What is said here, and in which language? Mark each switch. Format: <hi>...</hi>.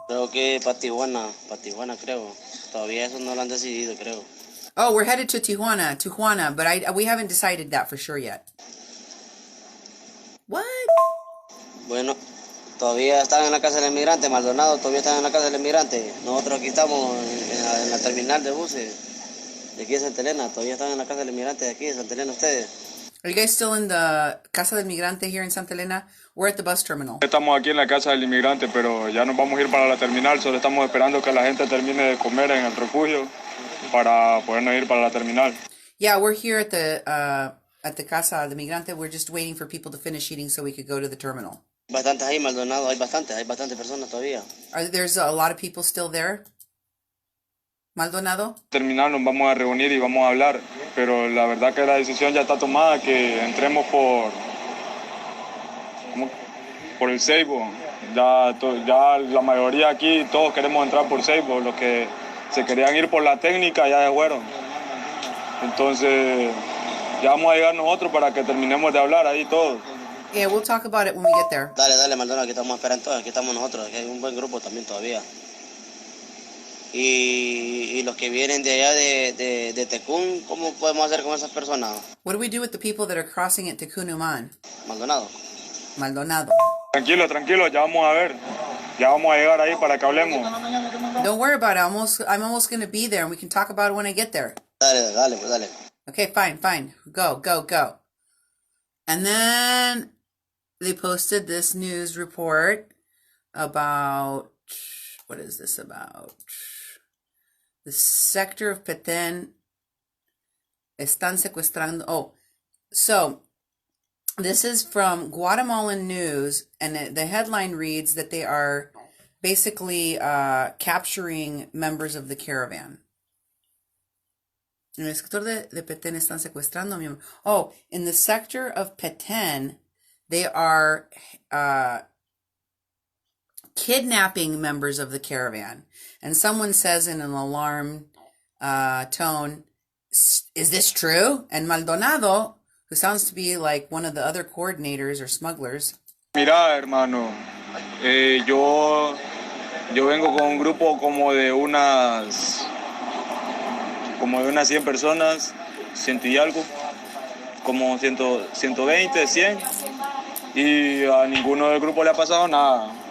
<es>Creo que para Tijuana creo. Todavía eso no lo han decidido, creo.</es> <en>Oh, we're headed to Tijuana, but we haven't decided that for sure yet. What?</en> <es>Bueno, todavía están en la casa del inmigrante, Maldonado, todavía están en la casa del inmigrante. Nosotros aquí estamos en la terminal de buses de aquí de Santa Elena, todavía están en la casa del inmigrante de aquí de Santa Elena ustedes.</es> <en>Are you guys still in the Casa del Migrante here in Santa Elena? We're at the bus terminal.</en> <es>Estamos aquí en la casa del inmigrante, pero ya nos vamos a ir para la terminal. Solo estamos esperando que la gente termine de comer en el refugio para podernos ir para la terminal.</es> <en>Yeah, we're here at the Casa del Migrante. We're just waiting for people to finish eating so we could go to the terminal.</en> <es>Bastantes ahí, Maldonado, hay bastantes personas todavía.</es> <en>There's a lot of people still there? Maldonado?</en> <es>Terminal nos vamos a reunir y vamos a hablar, pero la verdad que la decisión ya está tomada, que entremos por el Seibo. Ya la mayoría aquí, todos queremos entrar por Seibo. Los que se querían ir por la técnica ya se fueron. Entonces, ya vamos a llegar nosotros para que terminemos de hablar ahí todos.</es> <en>Yeah, we'll talk about it when we get there.</en> <es>Dale, Maldonado, aquí estamos esperando todos, aquí estamos nosotros, aquí hay un buen grupo también todavía. Y los que vienen de allá de Tecún, ¿cómo podemos hacer con esas personas?</es> <en>What do we do with the people that are crossing at Tecunuman?</en> <es>Maldonado. Tranquilo, ya vamos a ver. Ya vamos a llegar ahí para que hablemos.</es> <en>Don't worry about it. I'm almost going to be there and we can talk about it when I get there.</en> <es>Dale.</es> <en>Okay, fine. Go. And then they posted this news report about, what is this about? The sector of Petén</en> <es>están secuestrando.</es> <en>Oh, so this is from Guatemalan News, and the headline reads that they are basically capturing members of the caravan.</en> <es>En el sector de Petén están secuestrando.</es> <en>Oh, in the sector of Petén, they are kidnapping members of the caravan. And someone says in an alarmed tone, "Is this true?" And Maldonado, who sounds to be like one of the other coordinators or smugglers.</en> <es>Mira, hermano, yo vengo con un grupo como de unas 100 personas, 100 y algo, como 120, 100, y a ninguno del grupo le ha pasado nada.</es>